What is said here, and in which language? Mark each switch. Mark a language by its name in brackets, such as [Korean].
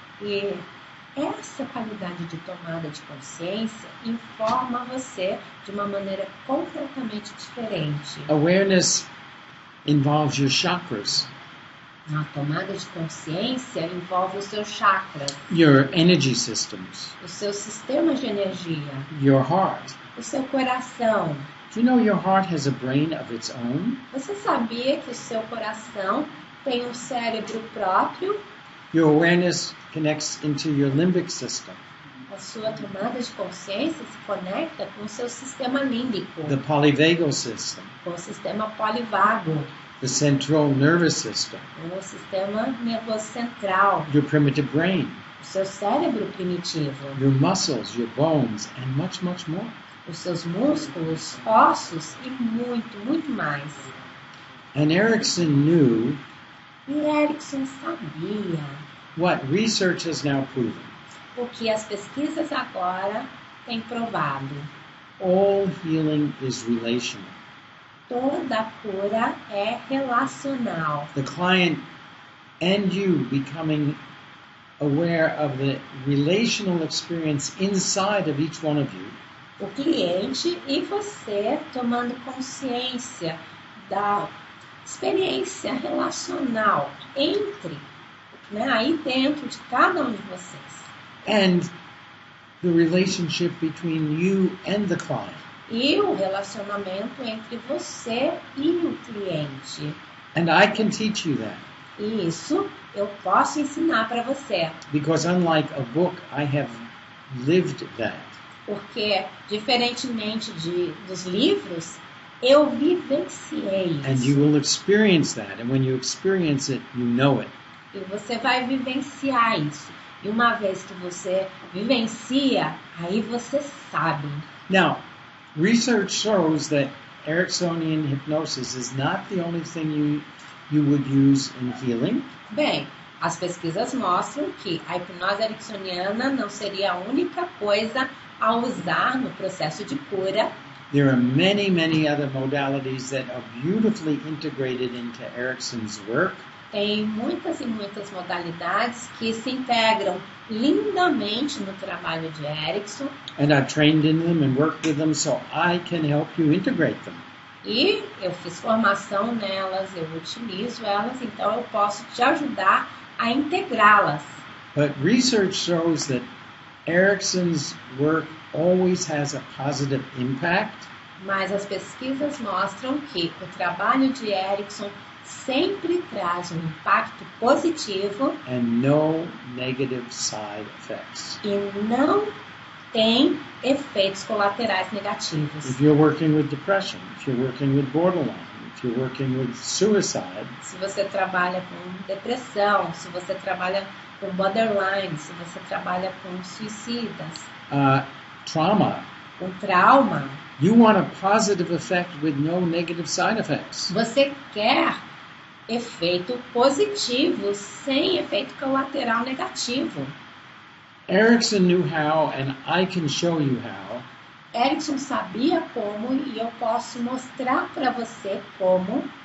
[Portuguese] E essa qualidade de tomada de consciência informa você de uma maneira completamente diferente. [English] Awareness involves your chakras, [Portuguese] A tomada de consciência envolve os seus chakras, [English] your energy systems, [Portuguese] os seus sistemas de energia, [English] your heart. [Portuguese] o seu coração. [English] Do you know your heart has a brain of its own? [Portuguese] Você sabia que o seu coração tem um cérebro próprio? [English] Your awareness connects into your limbic system, [Portuguese] A sua tomada de consciência se conecta com o seu sistema límbico, [English] the polyvagal system, [Portuguese] com o sistema polivago, [English] the central nervous system, [Portuguese] com o sistema nervoso central, [English] your primitive brain, [Portuguese] o seu cérebro primitivo, [English] your muscles, your bones, and much, much more. [Portuguese] os seus músculos, ossos e muito, muito mais. [English] And Erickson knew [Portuguese] E Erickson sabia [English] what research has now proven. [Portuguese] o que as pesquisas agora têm provado. [English] All healing is relational. [Portuguese] Toda cura é relacional. [English] The client and you becoming aware of the relational experience inside of each one of you [Portuguese] O cliente e você tomando consciência da experiência relacional entre, aí dentro de cada um de vocês. [English] and the relationship between you and the client. [Portuguese] E o relacionamento entre você e o cliente. [English] And I can teach you that [Portuguese] E isso eu posso ensinar para você. [English] because unlike a book, I have lived that. [Portuguese] Porque, diferentemente dos livros, eu vivenciei [English] And [Portuguese] isso. [English] you will experience that. And when you experience it, you know it. [Portuguese] E você vai vivenciar isso. E uma vez que você vivencia, aí você sabe. [English] Now, research shows that Ericksonian hypnosis is not the only thing you would use in healing. [Portuguese] Bem, as pesquisas mostram que a hipnose ericksoniana não seria a única coisa a usar no processo de cura. [English] There are many, many other modalities that are beautifully integrated into Erickson's work. [Portuguese] Tem muitas e muitas modalidades que se integram lindamente no trabalho de Erickson. [English] And I've trained in them and worked with them so I can help you integrate them. [Portuguese] E eu fiz formação nelas, eu utilizo elas, então eu posso te ajudar a integrá-las. [English] But research shows that Erickson's work always has a positive impact. [Portuguese] Mas as pesquisas mostram que o trabalho de Erickson sempre traz um impacto positivo [English] And no negative side effects. [Portuguese] e não tem efeitos colaterais negativos. [English] If you're working with depression, if you're working with borderline, if you're working with suicide, [Portuguese] Se você trabalha com depressão, se você trabalha com borderline, se você trabalha com suicidas, [English] trauma, [Portuguese] com trauma, [English] you want a positive effect with no negative side effects. [Portuguese] você quer efeito positivo sem efeito colateral negativo. [English] Erickson knew how, and I can show you how, [Portuguese] Erickson sabia como e eu posso mostrar para você como